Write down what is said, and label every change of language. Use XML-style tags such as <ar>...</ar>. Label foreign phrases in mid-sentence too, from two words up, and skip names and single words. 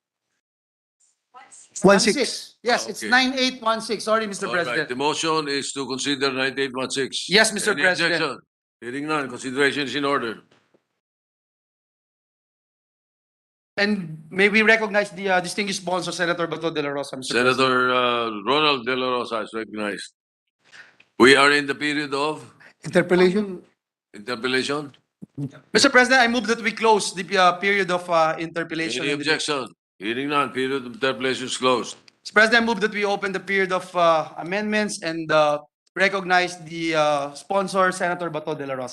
<en>16. Yes, it's Okay. 9816. Sorry, Mr. All right. President. The motion is to consider 9816. Yes, Mr. Any President. objection? Hearing none, consideration is in order. And may we recognize the distinguished sponsor, Senator Bato de la Rosa, Mr. President. Senator Ronald De La Rosa is recognized. We are in the period of Interpellation. interpellation. Mr. President, I move that we close the period of interpellation. Any and debate. objection? Hearing none, period of interpellation is closed. Mr. President, I move that we open the period of amendments and recognize the sponsor, Senator Bato de la Rosa.</en>